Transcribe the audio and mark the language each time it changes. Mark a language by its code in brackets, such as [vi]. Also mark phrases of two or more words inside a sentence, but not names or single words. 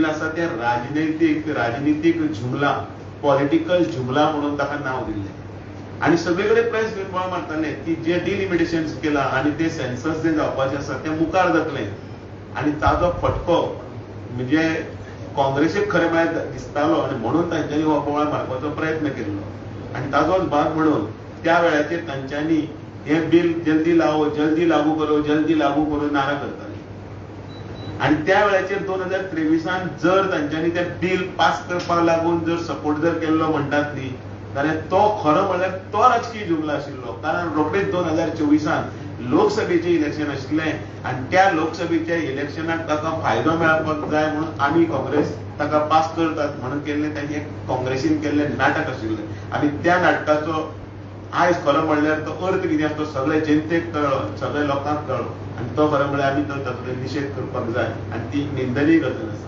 [kok] आसा ते राजनीतीक जुमला, पॉलिटिकल जुमला म्हणून ताका नांव दिल्लें आणि सगळीकडे प्रेस घेवन बोवाळ मारताले की जे डिलिमिटेशन्स केला आणि ते सेन्सस जे जावपाचें आसा ते मुखार जातलें आणि ताजो फटको म्हणजे काँग्रेसीक खरें म्हळ्यार दिसतालो आणि म्हणून तांच्यांनी हो बोवाळ मारपाचो प्रयत्न केल्लो आणि ताजोच भाग म्हणून त्या वेळाचेर तांच्यांनी हे बिल [hi] जल्दी लागू करो [kok] नारा करताले आणि त्या वेळाचेर 2023 जर तांच्यांनी ते बिल पास करपाक लागून जर सपोर्ट जर केल्लो म्हणटात न्ही जाल्यार तो खरो म्हळ्यार तो राजकीय जुमला आशिल्लो. कारण रोखडेच 2024 लोकसभेचे इलेक्शन आशिल्लें आणि त्या लोकसभेच्या इलेक्शनाक ताका फायदो मेळपाक जाय म्हणून आमी काँग्रेस ताका पास करतात म्हणून केल्लें तांणी एक काँग्रेसीन केल्लें नाटक आशिल्लें आणि त्या नाटकाचो आयज खरो म्हणल्यार तो अर्थ कितें आसा तो सगळे जनतेक कळ्ळो, सगळ्या लोकांक कळ्ळो आणि तो खरो म्हळ्यार आमी तातूंतलो निशेध करपाक जाय आणि ती निंदनीय गजाल आसा.